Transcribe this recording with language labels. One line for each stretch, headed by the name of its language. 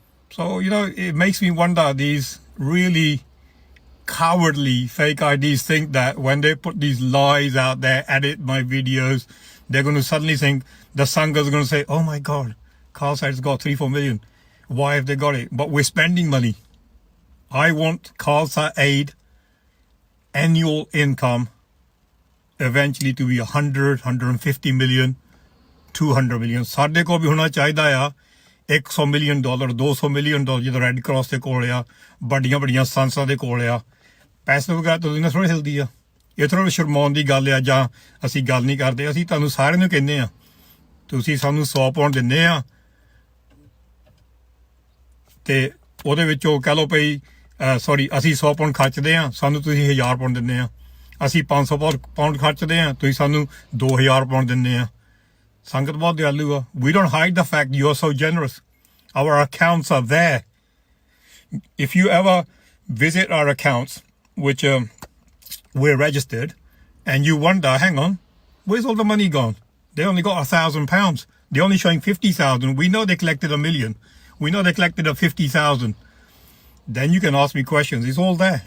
English: So, it makes me wonder, these really cowardly fake IDs think that when they put these lies out there, edit my videos, they're going to suddenly think, the Sanghas are going to say, oh my God, Khalsa's got 3-4 million. Why have they got it? But we're spending money. I want Khalsa Aid annual income eventually to be 100, 150 million, 200 million.
Punjabi: ਸਾਡੇ ਕੋਲ ਵੀ ਹੋਣਾ ਚਾਹੀਦਾ ਆ $100 million, $200 million ਜਦੋਂ red cross ਦੇ ਕੋਲ ਆ ਵੱਡੀਆਂ ਵੱਡੀਆਂ ਸੰਸਥਾਵਾਂ ਦੇ ਕੋਲ ਆ ਪੈਸੇ ਵਗੈਰਾ ਤਾਂ ਦੁਨੀਆ ਥੋੜ੍ਹੀ ਹਿਲਦੀ ਆ ਇਹ ਥੋੜ੍ਹਾ ਸ਼ਰਮਾਉਣ ਦੀ ਗੱਲ ਆ ਜਾਂ ਅਸੀਂ ਗੱਲ ਨਹੀਂ ਕਰਦੇ ਅਸੀਂ ਤੁਹਾਨੂੰ ਸਾਰਿਆਂ ਨੂੰ ਕਹਿੰਦੇ ਆ ਤੁਸੀਂ ਸਾਨੂੰ 100 ਪਾਉਂਡ ਦਿੰਦੇ ਆ ਤੇ ਉਹਦੇ ਵਿੱਚੋਂ ਕਹਿ ਲਓ ਭਈ ਸੌਰੀ ਅਸੀਂ 100 ਪਾਉਂਡ ਖਰਚਦੇ ਆ ਸਾਨੂੰ ਤੁਸੀਂ 1000 ਪਾਉਂਡ ਦਿੰਦੇ ਆ ਅਸੀਂ 500 ਪਾਉਂਡ ਖਰਚਦੇ ਆ ਤੁਸੀਂ ਸਾਨੂੰ 2000 ਪਾਉਂਡ ਦਿੰਦੇ ਆ ਸੰਗਤ ਬਹੁਤ ਦਿਆਲੂ ਆ
English: we don't hide the fact you are so generous. Our accounts are there. If you ever visit our accounts, which we're registered, and you wonder, hang on, where's all the money gone? They only got £1,000. They're only showing 50,000. We know they collected $1 million. We know they collected 50,000. Then you can ask me questions. It's all there.